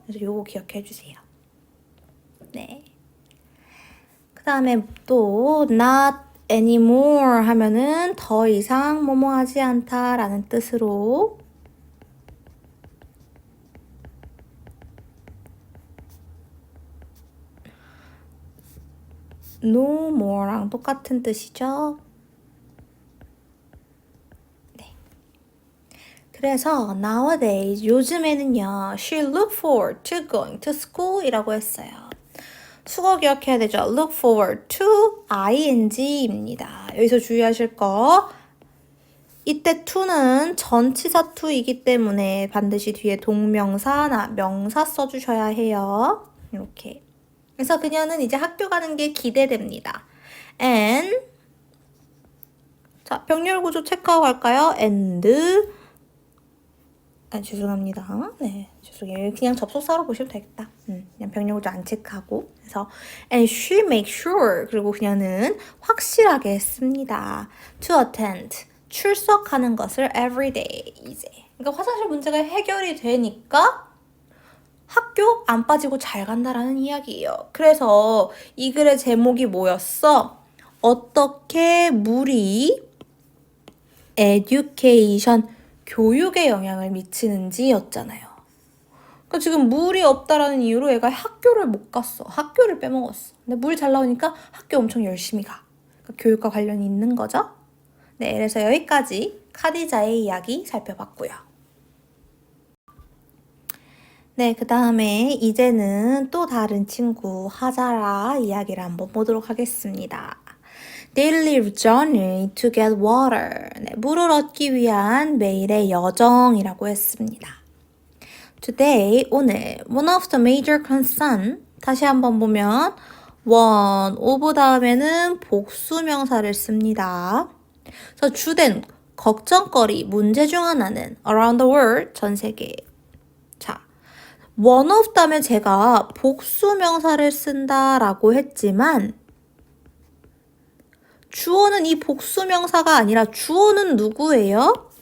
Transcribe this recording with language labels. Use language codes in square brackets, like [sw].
[ko] 그래서 요거 기억해 주세요. 네. 그 다음에 또 [en] not anymore [ko] 하면은 더 이상 뭐뭐 하지 않다라는 뜻으로 [en] no more [ko] 랑 똑같은 뜻이죠. 네. 그래서 [en] nowadays [ko] 요즘에는요 [en] she look forward to going to school [ko] 이라고 했어요. 수거 기억해야 되죠. [en] look forward to [ko] ing입니다. 여기서 주의하실 거 이때 to는 전치사 to이기 때문에 반드시 뒤에 동명사나 명사 써주셔야 해요. 이렇게. 그래서 그녀는 이제 학교 가는 게 기대됩니다. and 자, 병렬 구조 체크하고 갈까요? and 죄송합니다. 네, 죄송해요. 그냥 접속사로 보시면 되겠다. 그냥 병렬 구조 안 체크하고. 그래서 [en] and she makes sure [ko] 그리고 그녀는 확실하게 했습니다. [en] to attend [ko] 출석하는 것을 [en] every day [ko] 이제. 그러니까 화장실 문제가 해결이 되니까 학교 안 빠지고 잘 간다라는 이야기예요. 그래서 이 글의 제목이 뭐였어? 어떻게 물이 education 교육에 영향을 미치는지였잖아요. 그러니까 지금 물이 없다라는 이유로 얘가 학교를 못 갔어. 학교를 빼먹었어. 근데 물 잘 나오니까 학교 엄청 열심히 가. 그러니까 교육과 관련이 있는 거죠. 네, 그래서 여기까지 카디자의 이야기 살펴봤고요. 네, 그 다음에 이제는 또 다른 친구 하자라 이야기를 한번 보도록 하겠습니다. [en] Daily journey to get water. [ko] 네, 물을 얻기 위한 매일의 여정이라고 했습니다. [en] Today, [ko] 오늘 [en] one of the major concern [ko] 다시 한번 보면 [en] one of [ko] 다음에는 복수명사를 씁니다. 그래서 주된 걱정거리, 문제 중 하나는 [en] around the world, [ko] 전 세계. 자, [en] one of [ko] 다음에 제가 복수명사를 쓴다라고 했지만 주어는 이 복수명사가 아니라 주어는 누구예요?